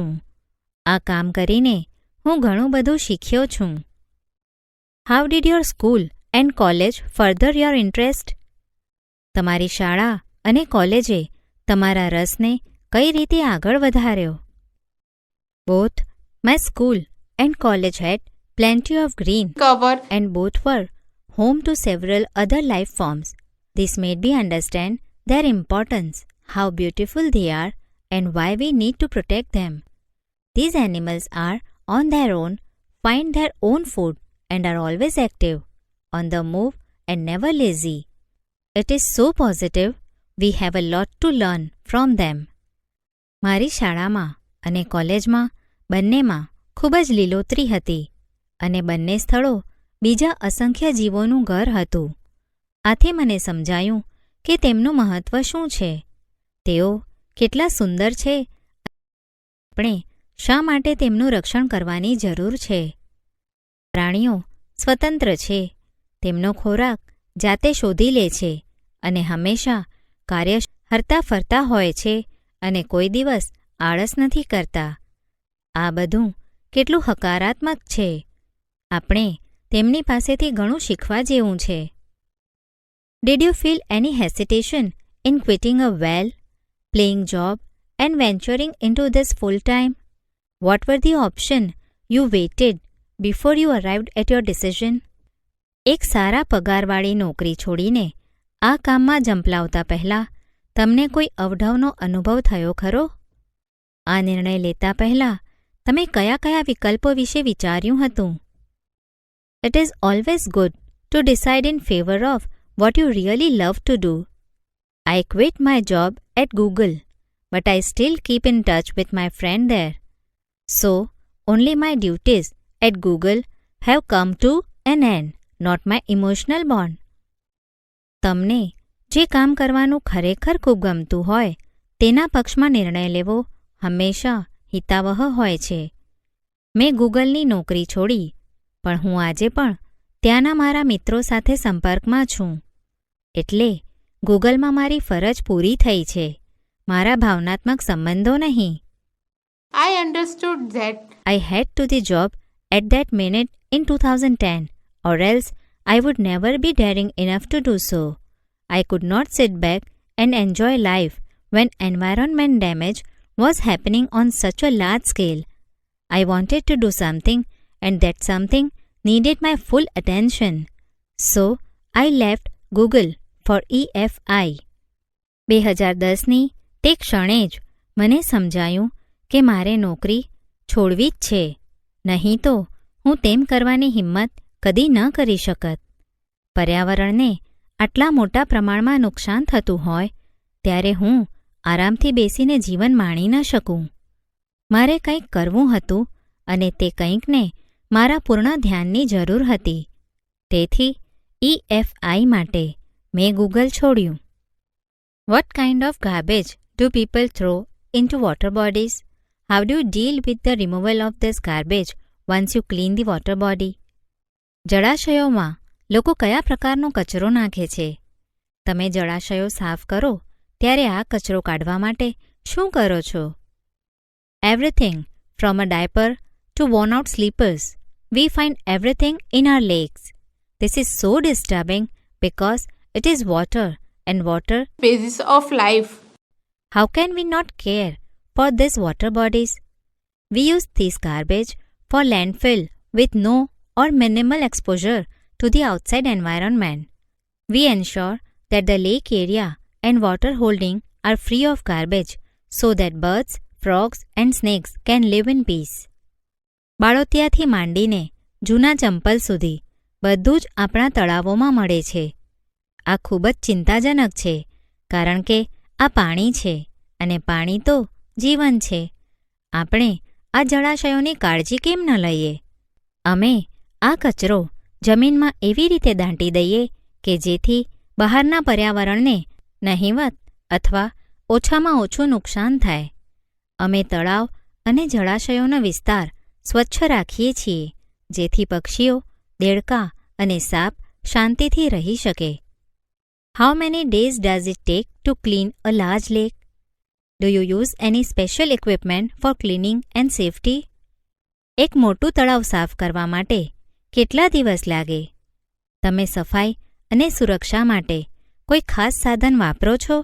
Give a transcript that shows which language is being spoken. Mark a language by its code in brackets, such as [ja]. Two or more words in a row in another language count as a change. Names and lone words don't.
[gu] આ કામ કરીને હું ઘણું બધું શીખ્યો છું. [en] How did your school and college further your interest? [gu] તમારી શાળા અને કોલેજે તમારા રસને કઈ રીતે આગળ વધાર્યો? [en] Both my school and college had plenty of green cover and both were home to several other life forms. This made me understand their importance, how beautiful they are and why we need to protect them. These animals are on their own, find their own food and are always active, on the move and never lazy. It is so positive. We have a lot to learn from them. [gu] મારી શાળામાં અને કોલેજમાં બંનેમાં ખૂબ જ લીલોતરી હતી અને બંને સ્થળો બીજા અસંખ્ય જીવોનું ઘર હતું. આથી મને સમજાયું કે તેમનું મહત્વ શું છે, તેઓ કેટલા સુંદર છે, આપણે શા માટે તેમનું રક્ષણ કરવાની જરૂર છે. પ્રાણીઓ સ્વતંત્ર છે, તેમનો ખોરાક જાતે શોધી લે છે અને હંમેશા કાર્ય હરતા ફરતા હોય છે અને કોઈ દિવસ આળસ નથી કરતા. આ બધું કેટલું હકારાત્મક છે. આપણે તેમની પાસેથી ઘણું શીખવા જેવું છે. [en] Did you feel any hesitation in quitting a well, playing job and venturing into this full time? What were the options you waited before you arrived at your decision? [gu] એક સારા પગારવાળી નોકરી છોડીને આ કામમાં જંપલાવતા પહેલાં તમને કોઈ અવઢવનો અનુભવ થયો ખરો? આ નિર્ણય લેતા પહેલાં તમે કયા કયા વિકલ્પો વિશે વિચાર્યું હતું? [en] It is always good to decide in favor of what you really love to do. I quit my job at Google, but I still keep in touch with my friend there. So, only my duties at Google have come to an end, not my emotional bond. [gu] તમને જે કામ કરવાનું ખરેખર ખૂબ ગમતું હોય તેના પક્ષમાં નિર્ણય લેવો હંમેશા હિતાવહ હોય છે. મેં ગૂગલની નોકરી છોડી, પણ હું આજે પણ ત્યાંના મારા મિત્રો સાથે સંપર્કમાં છું. એટલે ગૂગલમાં મારી ફરજ પૂરી થઈ છે, મારા ભાવનાત્મક સંબંધો નહીં. [en] I understood that I had to the job at that minute in 2010, or else I would never be daring enough to do so. I could not sit back and enjoy life when environment damage was happening on such a large scale. I wanted to do something, and that something needed my full attention. So, I left Google for EFI. [gu] 2010ની તે ક્ષણે જ મને સમજાયું કે મારે નોકરી છોડવી જ છે, નહીં તો હું તેમ કરવાની હિંમત કદી ન કરી શકત. પર્યાવરણને આટલા મોટા પ્રમાણમાં નુકસાન થતું હોય ત્યારે હું આરામથી બેસીને જીવન માણી ન શકું. મારે કંઈક કરવું હતું અને તે કંઈકને મારા પૂર્ણ ધ્યાનની જરૂર હતી. તેથી EFI માટે મેં ગૂગલ છોડ્યું. [en] What kind of garbage do people throw into water bodies? How do you deal with the removal of this garbage once you clean the water body? [gu] જળાશયોમાં લોકો કયા પ્રકારનો કચરો નાખે છે? તમે જળાશયો સાફ કરો ત્યારે આ કચરો કાઢવા માટે શું કરો છો? [en] Everything from a diaper to worn out slippers. We find everything in our lakes. This is so disturbing because it is water and water basis of life. How can we not care for these water bodies? We use this garbage for landfill with no or minimal exposure to the outside environment. We ensure that the lake area and water holding are free of garbage so that birds, frogs and snakes can live in peace. [gu] બાળોતિયાથી માંડીને જૂના ચંપલ સુધી બધું જ આપણા તળાવોમાં મળે છે. આ ખૂબ જ ચિંતાજનક છે કારણ કે આ પાણી છે અને પાણી તો જીવન છે. આપણે આ જળાશયોની કાળજી કેમ ન લઈએ? અમે આ કચરો જમીનમાં એવી રીતે દાટી દઈએ કે જેથી બહારના પર્યાવરણને નહિવત અથવા ઓછામાં ઓછું નુકસાન થાય. અમે તળાવ અને જળાશયોનો વિસ્તાર સ્વચ્છ રાખીએ છીએ જેથી પક્ષીઓ, દેડકા અને સાપ શાંતિથી રહી શકે. [en] How many days does it take to clean a large lake? Do you use any special equipment for cleaning and safety? [gu] એક મોટું તળાવ સાફ કરવા માટે કેટલા દિવસ લાગે? તમે સફાઈ અને સુરક્ષા માટે કોઈ ખાસ સાધન વાપરો છો?